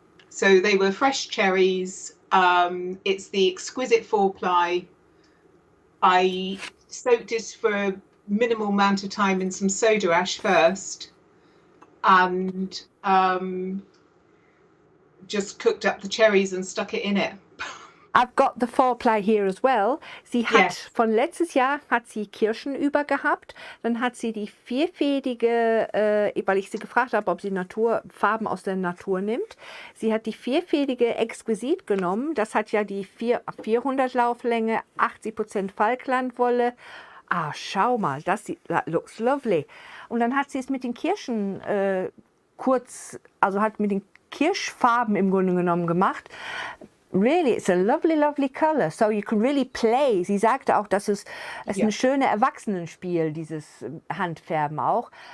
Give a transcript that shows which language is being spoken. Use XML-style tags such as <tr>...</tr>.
<en>So they were fresh cherries. It's the exquisite 4-ply. I soaked it for a minimal amount of time in some soda ash first, and just cooked up the cherries and stuck it in it. I've got the 4-ply here as well.</en> <de>Sie hat von letztes Jahr hat sie Kirschen über gehabt. Dann hat sie die vierfädige, weil ich sie gefragt habe, ob sie Farben aus der Natur nimmt. Sie hat die vierfädige Exquisit genommen. Das hat ja die 400 Lauflänge, 80% Falklandwolle. Ah, schau mal,</de> <en>that looks lovely.</en> <de>Und dann hat sie es mit den Kirschen hat mit den Kirschfarben im Grunde genommen gemacht.</de> <en>Really, it's a lovely, lovely color. So you can really play.</en> <de>Sie sagte auch, dass es ein schönes Erwachsenenspiel, dieses Handfärben auch.</de>